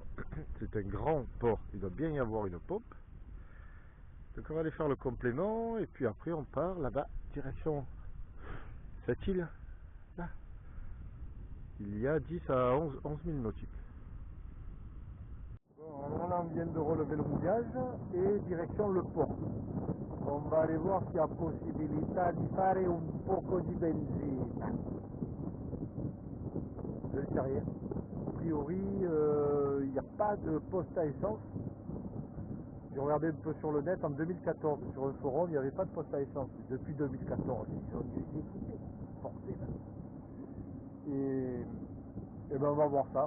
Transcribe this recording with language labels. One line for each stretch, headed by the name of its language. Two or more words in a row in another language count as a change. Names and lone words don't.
French: C'est un grand port, il doit bien y avoir une pompe. Donc on va aller faire le complément et puis après on part là-bas, direction cette île. Là. Il y a 10 à 11 000 nautiques. Bon, on vient de relever le mouillage et direction le port. On va aller voir s'il y a
Italian: possibilità di fare un poco di benzina.
French: Je ne sais rien. A priori, il n'y a pas de poste à essence. J'ai regardé un peu sur le net en 2014, sur un forum, il n'y avait pas de poste à essence. Depuis 2014, ils ont dû s'équiper, forcément. Et ben on va voir ça.